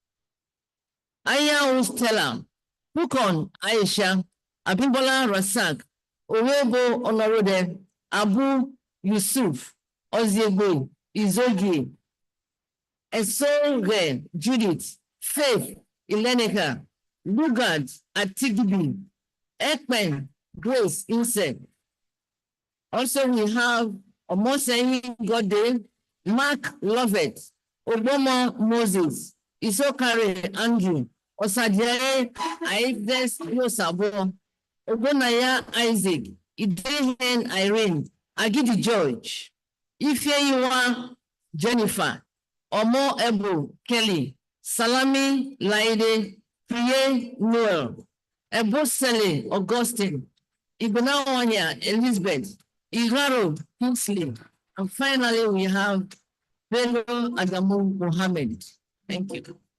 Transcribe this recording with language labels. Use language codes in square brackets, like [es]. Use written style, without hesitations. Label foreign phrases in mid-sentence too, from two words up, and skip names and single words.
[en] Aya Stella, Pukon Aisha, Abimbola Rasak, Owebo Honorode, Abu Yusuf, Oziegbe, Izogi, Esonge, Judith, Faith, Ilenika, Lugard, Atigibi, Ekpen, Grace, Insect. Also, we have Omoseyi Godday, Mark Lovett, Obama Moses, Isokare Andrew, Osadie Aigdes Yosabo, Ogonaya Isaac, Idehen Irene, Agidi George, Ifeyiwa Jennifer, Omo Ebo Kelly, Salami Laide, Priye Noel, Ebosele Augustine, Igbinedion Elizabeth, Igaro Kingsley, and finally we have Bello Adamu Mohammed. Thank you.